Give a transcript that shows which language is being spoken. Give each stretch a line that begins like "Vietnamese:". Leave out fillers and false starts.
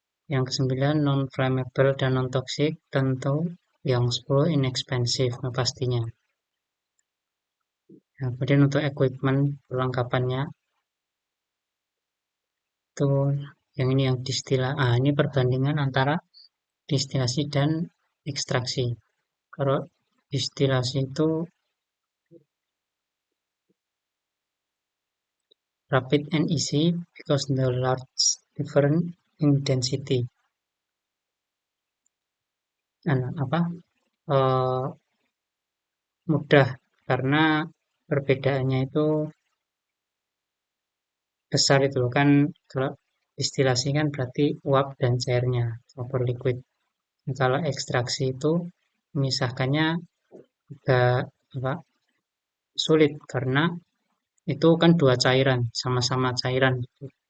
Indonesian: Yang kesembilan non-flammable dan non-toxic, tentu. Yang 10 inexpensive, nah pastinya. Nah, kemudian untuk equipment perlengkapannya itu yang ini yang distilah. Ini perbandingan antara distilasi dan ekstraksi. Kalau distilasi itu
English: rapid and easy because the large difference in density.
Indonesian: Apa? Uh, mudah karena perbedaannya itu besar itu loh kan. Kalau distilasi kan berarti uap dan cairnya vapor liquid. Nah, kalau ekstraksi itu memisahkannya agak apa, sulit karena itu kan dua cairan sama-sama cairan gitu.